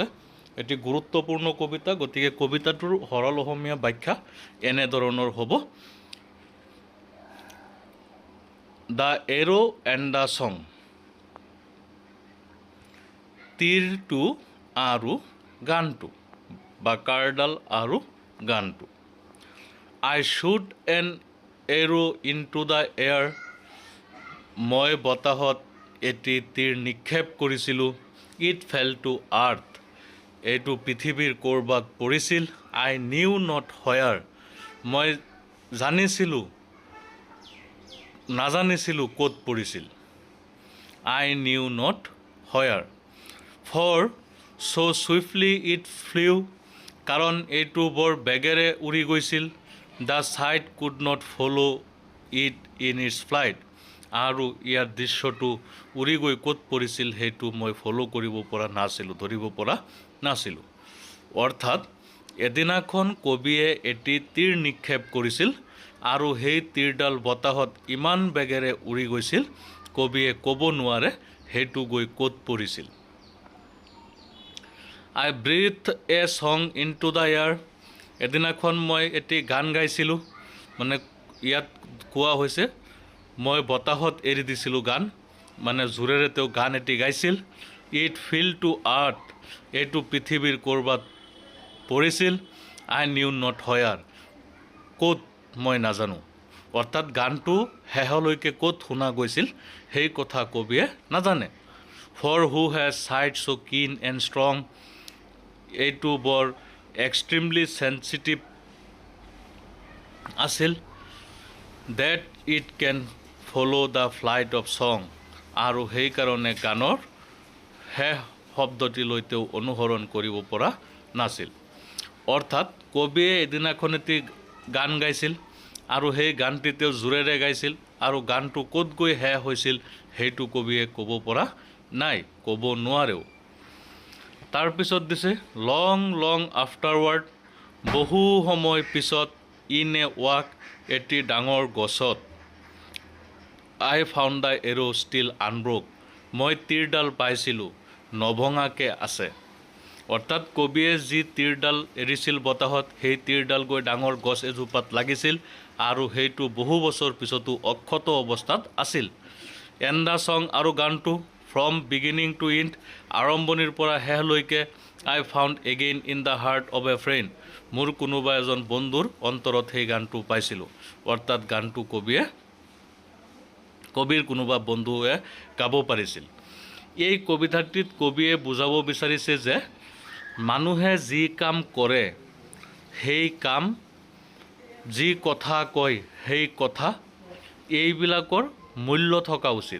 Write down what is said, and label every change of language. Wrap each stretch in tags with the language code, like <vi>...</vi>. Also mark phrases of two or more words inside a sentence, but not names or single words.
<as>এটি গুৰুত্বপূৰ্ণ কবিতা, গতিকে কবিতাটোৰ সৰল অসমীয়া ব্যাখ্যা এনেধৰণৰ হ'ব।</as> <en>The Arrow and the Song.</en> <as>তীৰটো আৰু গানটো বা কাঁড়ডাল আৰু গানটো।</as> <en>I shoot an arrow into the air.</en> <as>মই বতাহত এটি তীৰ নিক্ষেপ কৰিছিলোঁ।</as> <en>It fell to earth.</en> <as>এইটো পৃথিৱীৰ ক'ৰবাত পৰিছিল।</as> <en>I knew not where.</en> <as>মই নাজানিছিলোঁ ক'ত পৰিছিল।</as> <en>I knew not where. For so swiftly it flew.</en> <as>কাৰণ এইটো বৰ বেগেৰে উৰি গৈছিল।</as> <en>The sight could not follow it in its flight.</en> <as>আৰু ইয়াৰ দৃশ্যটো উৰি গৈ ক'ত পৰিছিল সেইটো মই ধৰিব পৰা নাছিলোঁ। অৰ্থাৎ এদিনাখন কবিয়ে এটি তীৰ নিক্ষেপ কৰিছিল আৰু সেই তীৰডাল বতাহত ইমান বেগেৰে উৰি গৈছিল কবিয়ে ক'ব নোৱাৰে সেইটো গৈ ক'ত পৰিছিল।</as> <en>I breathed a song into the air.</en> <as>এদিনাখন মই এটি গান গাইছিলোঁ, মানে ইয়াত কোৱা হৈছে মই বতাহত এৰি দিছিলোঁ গান, মানে জোৰেৰে তেওঁ গান এটি গাইছিল।</as> <en>It fell to earth.</en> <as>এইটো পৃথিৱীৰ ক'ৰবাত পৰিছিল।</as> <en>I knew not where.</en> <as>ক'ত মই নাজানো। অৰ্থাৎ গানটো শেষলৈকে ক'ত শুনা গৈছিল সেই কথা কবিয়ে নাজানে।</as> <en>For who has sight so keen and strong.</en> <as>এইটো বৰ</as> <en>extremely sensitive</en> <as>আছিল।</as> <en>That it can follow the flight of song.</en> <as>আৰু সেইকাৰণে গানৰ শেষ শব্দটিলৈ তেওঁ অনুসৰণ কৰিব পৰা নাছিল। অৰ্থাৎ কবিয়ে এদিনাখন এটি গান গাইছিল আৰু সেই গানটি তেওঁ জোৰেৰে গাইছিল আৰু গানটো ক'ত গৈ শেষ হৈছিল সেইটো কবিয়ে ক'ব পৰা নাই, ক'ব নোৱাৰেও। তাৰপিছত দিছে</as> <en>long long afterward.</en> <as>বহু সময় পিছত</as> <en>in a walk.</en> <as>এটি ডাঙৰ গছত।</as> <en>I found the arrow still unbroke.</en> <as>মই তীৰডাল পাইছিলোঁ নভঙাকৈ আছে। অৰ্থাৎ কবিয়ে যি তীৰডাল এৰিছিল বতাহত সেই তীৰডাল গৈ ডাঙৰ গছ এজোপাত লাগিছিল আৰু সেইটো বহু বছৰ পিছতো অক্ষত অৱস্থাত আছিল।</as> <en>and the song</en> <as>আৰু গানটো</as> <en>from beginning to end.</en> <as>আৰম্ভণিৰ পৰা শেষলৈকে</as> <en>I found again in the heart of a friend.</en> <as>মোৰ কোনোবা এজন বন্ধুৰ অন্তৰত সেই গানটো পাইছিলোঁ। অৰ্থাৎ গানটো কবিৰ কোনোবা বন্ধুৱে গাব পাৰিছিল। এই কবিতাটিত কবিয়ে বুজাব বিচাৰিছে যে মানুহে যি কাম কৰে সেই কাম, যি কথা কয় সেই কথা, এইবিলাকৰ মূল্য থকা উচিত।</as>